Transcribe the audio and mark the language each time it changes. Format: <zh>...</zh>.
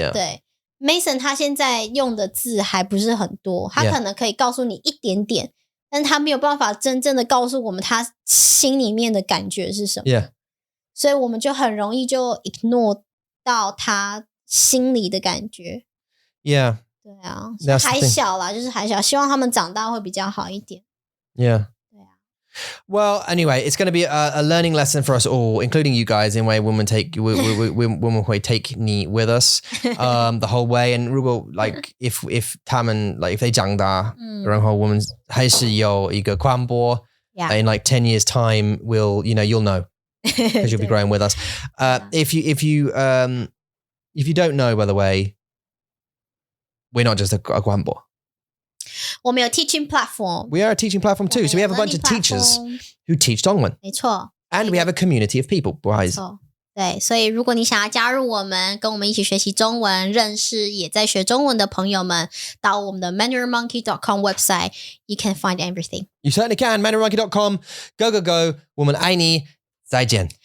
<zh>对 Mason 他现在用的字还不是很多，他可能可以告诉你一点点，但他没有办法真正的告诉我们他心里面的感觉是什么。所以我们就很容易就 ignore 到他心里的感觉。对啊，还小啦，就是还小，希望他们长大会比较好一点。</zh> <en>Well, anyway, it's going to be a learning lesson for us all, including you guys, in way women会 take 你 with us the whole way. And</en> <zh>如果</zh> <en>like if 他们 like if they</en> <zh>长大，</zh> <en>然后我们还是有一个广播 in like 10 years time, you'll know because you'll be growing with us. If you don't know, by the way, we're not just a 广播。</en> <zh>我们有 teaching platform.</zh> <en>We are a teaching platform too. So we have a bunch of teachers who teach 中文。</en> <zh>没错。</zh> <en>And we have a community of people.</en> <zh>不好意思。对，所以如果你想要加入我们，跟我们一起学习中文，认识也在学中文的朋友们，到我们的 mandarinmonkey.com website,</zh> <en>you can find everything. You certainly can.</en> <zh>mandarinmonkey.com.</zh> <en>Go.</en> <zh>我们爱你。再见。</zh>